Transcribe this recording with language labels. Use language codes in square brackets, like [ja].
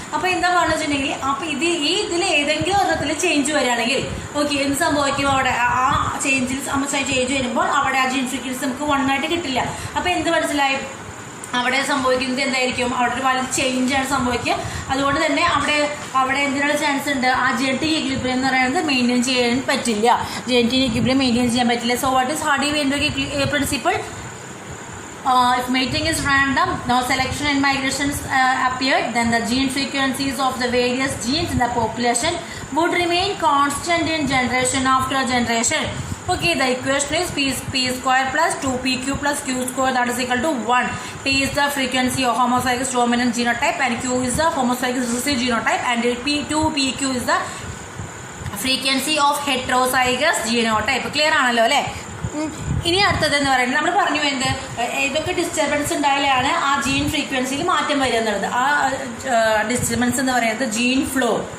[ml] അപ്പോൾ എന്താ പറഞ്ഞു വെച്ചിട്ടുണ്ടെങ്കിൽ, അപ്പോൾ ഇതിൽ ഏതെങ്കിലും ഒരെണ്ണത്തിൽ ചേഞ്ച് വരികയാണെങ്കിൽ ഓക്കെ എന്ത് സംഭവിക്കും, അവിടെ ആ ചേഞ്ച് വരുമ്പോൾ അവിടെ ആ ജീൻ ഫ്രീക്വൻസി നമുക്ക് 1 ആയിട്ട് കിട്ടില്ല. അപ്പോൾ എന്ത് മനസ്സിലായി, അവിടെ സംഭവിക്കുന്നത് എന്തായിരിക്കും, അവിടെ ഒരു വലിയ ചേഞ്ചാണ് സംഭവിക്കുക. അതുകൊണ്ട് തന്നെ അവിടെ എന്തിനുള്ള ചാൻസ് ഉണ്ട്, ആ ജനറ്റിക് ഇക്വിലിബ്രിയം എന്ന് പറയുന്നത് മെയിൻറ്റെയിൻ ചെയ്യാൻ പറ്റില്ല. ജനറ്റിക് ഇക്വിലിബ്രിയം മെയിൻറ്റെയിൻ ചെയ്യാൻ പറ്റില്ല. [en] So what is Hardy Weinberg principle? If mating is random, no selection and migrations appeared, then the gene frequencies of the various genes in the population would remain constant in generation after generation. Okay, the equation is p² + 2pq + q² that is equal to 1. P is the frequency of homozygous dominant genotype and q is the homozygous recessive genotype, and 2pq is the frequency of heterozygous genotype. [ml] Clear ആണല്ലോ അല്ലേ. ഇനി അടുത്തതെന്ന് പറയുന്നത് നമ്മൾ പറഞ്ഞു എന്ത്, ഏതൊക്കെ disturbance ഉണ്ടായാലാണ് ആ ജീൻ ഫ്രീക്വൻസിയിൽ മാറ്റം വരിക എന്നുള്ളത്. ആ ഡിസ്റ്റർബൻസ് എന്ന് പറയുന്നത് ജീൻ ഫ്ലോ.